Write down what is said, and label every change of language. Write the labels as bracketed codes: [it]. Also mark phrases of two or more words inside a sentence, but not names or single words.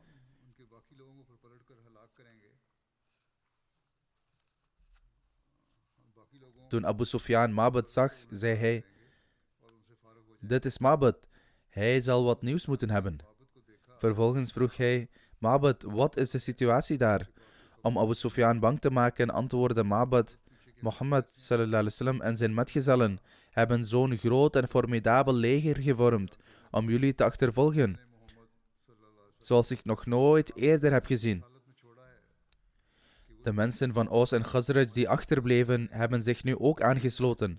[nl] Toen Abu Sufyan Ma'bad zag, zei hij: dit is Ma'bad, hij zal wat nieuws moeten hebben. Vervolgens vroeg hij: Ma'bad, wat is de situatie daar? Om Abu Sufyan bang te maken, antwoordde Ma'bad: Mohammed [ar] صلى الله عليه وسلم [nl] en zijn metgezellen hebben zo'n groot en formidabel leger gevormd om jullie te achtervolgen, zoals ik nog nooit eerder heb gezien. De mensen van Aus en Khazraj die achterbleven, hebben zich nu ook aangesloten.